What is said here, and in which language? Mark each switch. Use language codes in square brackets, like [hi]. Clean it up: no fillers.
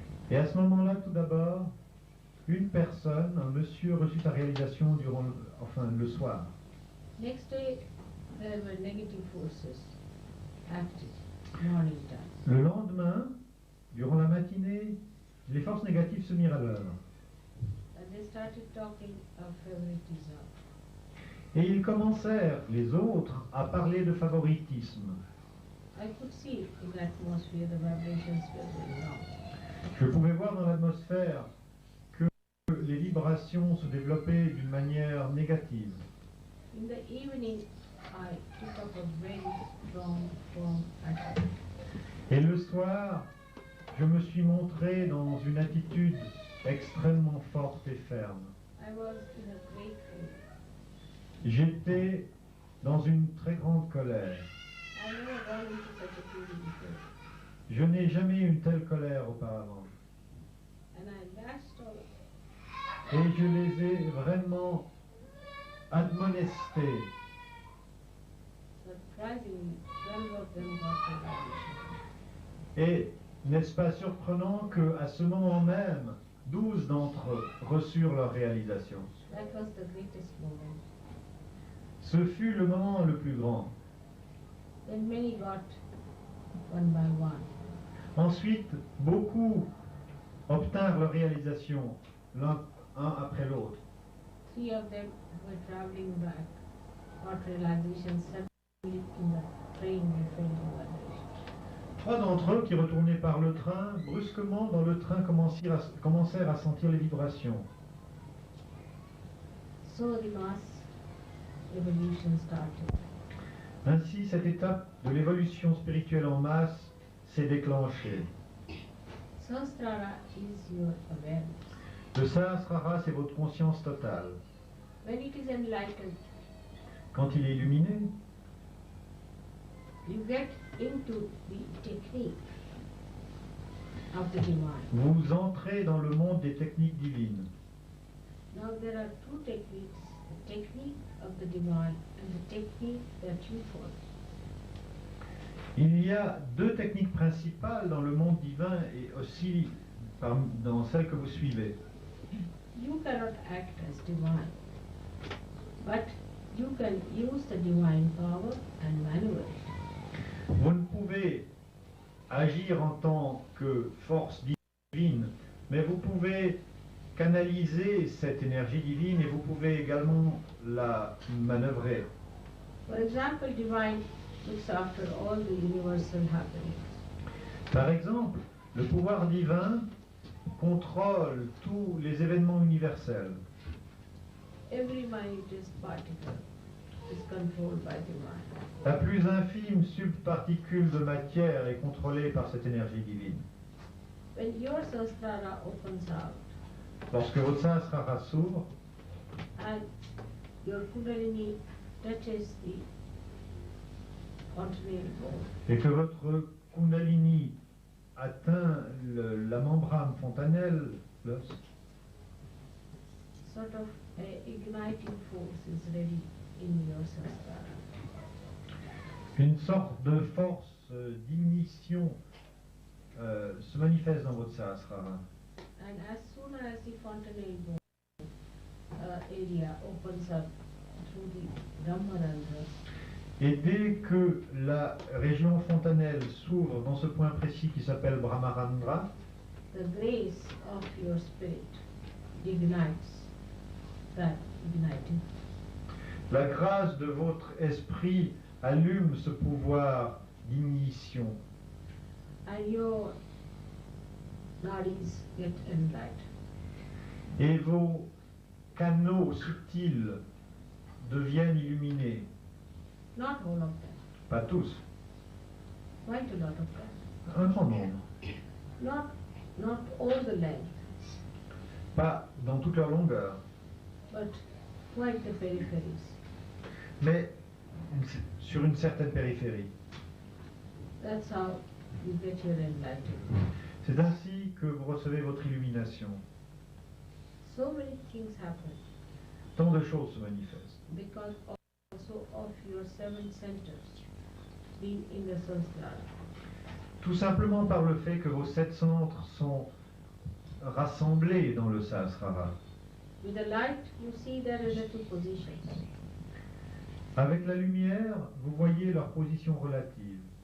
[fr] Et à ce moment-là, tout d'abord, une personne, un monsieur, reçut sa réalisation durant, le soir. [en] Next day, there were negative forces active, morning time. [fr] Le lendemain, durant la matinée, les forces négatives se mirent à l'œuvre. [en] And they started talking of favoritism. [fr] Et ils commencèrent, les autres, à parler de favoritisme. [en] I could see in the atmosphere the vibrations were going on. [fr] Je pouvais voir dans l'atmosphère que les vibrations se développaient d'une manière négative. [en] In the evening, I took up a very strong, firm attitude. [fr] Et le soir, je me suis montré dans une attitude extrêmement forte et ferme. [en] I was in a great fear. [fr] J'étais dans une très grande colère. [en] I never gone into such a feeling before. [fr] Je n'ai jamais eu une telle colère auparavant. [en] And I lashed out. [fr] Et je les ai vraiment admonestés. [en] Surprisingly, 12 of them got realization. [fr] Et n'est-ce pas surprenant qu'à ce moment même, 12 d'entre eux reçurent leur réalisation. [en] That was the greatest moment. [fr] Ce fut le moment le plus grand. [en] Then many got one by one. [fr] Ensuite, beaucoup obtinrent leur réalisation, l'un après l'autre. [en] 3 of them were traveling back, got realization suddenly in the train they felt the vibration. [fr] 3 d'entre eux qui retournaient par le train, brusquement dans le train commencèrent à sentir les vibrations. [en] So the mass evolution started. [fr] Ainsi, cette étape de l'évolution spirituelle en masse s'est déclenchée. [en] Sahasrara is your awareness. [fr] Le Sahasrara, c'est votre conscience totale. [en] When it is enlightened, [fr] Quand il est illuminé, [en] you get into the technique of the divine. [fr] vous entrez dans le monde des techniques divines. [en] Now there are 2 techniques, the technique of the divine and the technique that you follow. [fr] Il y a 2 techniques principales dans le monde divin et aussi dans celle que vous suivez. [en] You cannot act as divine, but you can use the divine power and maneuver it. [fr] Vous ne pouvez agir en tant que force divine, mais vous pouvez canaliser cette énergie divine et vous pouvez également la manœuvrer. [en] For example, divine looks after all the universal happenings. [fr] Par exemple, le pouvoir divin contrôle tous les événements universels. [en] Every minutest particle is controlled by divine. [fr] La plus infime subparticule de matière est contrôlée par cette énergie divine. [en] When your sahasrara opens out [fr] Lorsque votre Sahasrara s'ouvre [en] and your kundalini touches the continental bone, [fr] et que votre Kundalini atteint la membrane fontanelle, [en] sort of a igniting force is ready in your sahasrara. [fr] une sorte de force d'ignition se manifeste dans votre Sahasrara. [en] And as soon as the fontanelle bone area opens up through the Brahmarandhas, [fr] Et dès que la région fontanelle s'ouvre dans ce point précis qui s'appelle Brahmarandra, [en] the grace of your spirit ignites that igniting. [fr] la grâce de votre esprit allume ce pouvoir d'ignition [en] And your nadis get enlightened. [fr] et vos canaux subtils deviennent illuminés. [en] Not all of them, [fr] Pas tous, [en] quite a lot of them. [fr] un grand nombre. [en] Not all the length, [fr] Pas dans toute leur longueur, [en] but quite the peripheries. [fr] mais sur une certaine périphérie. [en] That's how you get your enlightenment. [fr] C'est ainsi que vous recevez votre illumination. [en] So many things happen [fr] Tant de choses se manifestent. [en] because also of your 7 centers being in the Sahasrara. [fr] Tout simplement par le fait que vos 7 centres sont rassemblés dans le Sahasrara. [en] With the light, you see there is the 2 positions. [fr] Avec la lumière, vous voyez leur position relative.